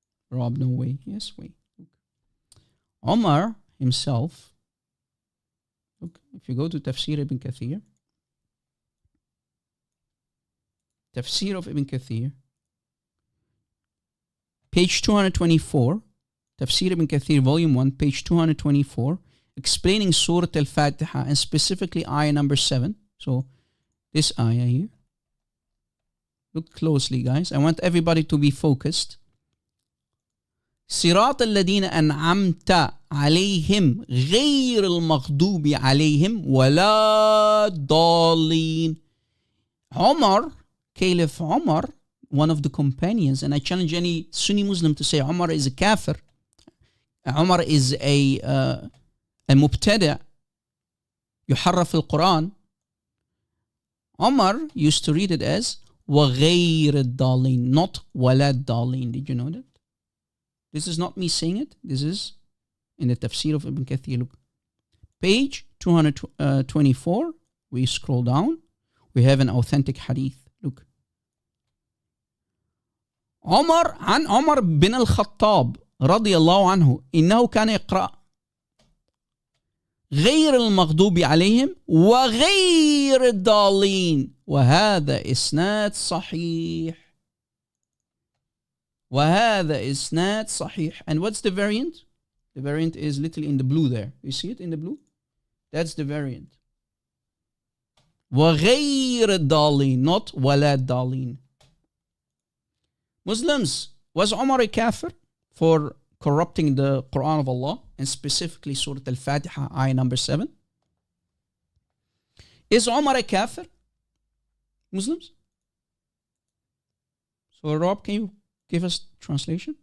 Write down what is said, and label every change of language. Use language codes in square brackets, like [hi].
[en] Rob, no way. Yes, way. Umar himself, look, if you go to Tafsir Ibn Kathir, Tafsir of Ibn Kathir, page 224, Tafsir Ibn Kathir, volume 1, page 224, explaining Surah Al-Fatiha and specifically ayah number 7. So, this ayah here. Look closely, guys. I want everybody to be focused. [ar] صراط الذين أنعمت عليهم غير المغضوب عليهم ولا الضالين. [en] Umar, Caliph Umar, one of the companions, and I challenge any Sunni Muslim to say Umar is a kafir. Umar is a [ar] مبتدع يحرف القرآن. [en] Umar used to read it as [ar] وغير الضالين, [en] not [ar] ولا الضالين. [en] Did you know that? This is not me saying it. This is in the Tafsir of Ibn Kathir. Look, page 224. We scroll down. We have an authentic hadith. Look. [ar] عن عمر بن الخطاب رضي الله عنه إنه كان يقرأ غير المغضوب عليهم وغير الضالين وهذا إسناد صحيح. وهذا إسناد صحيح. [en] And what's the variant? The variant is literally in the blue there. You see it in the blue? That's the variant. [ar] وغير الضالين, not ولا الضالين. [en] Muslims, was Umar a kafir for corrupting the Quran of Allah, and specifically Surah Al-Fatiha, ayah number 7? Is Umar a kafir? Muslims? So Rob, can you give us translation?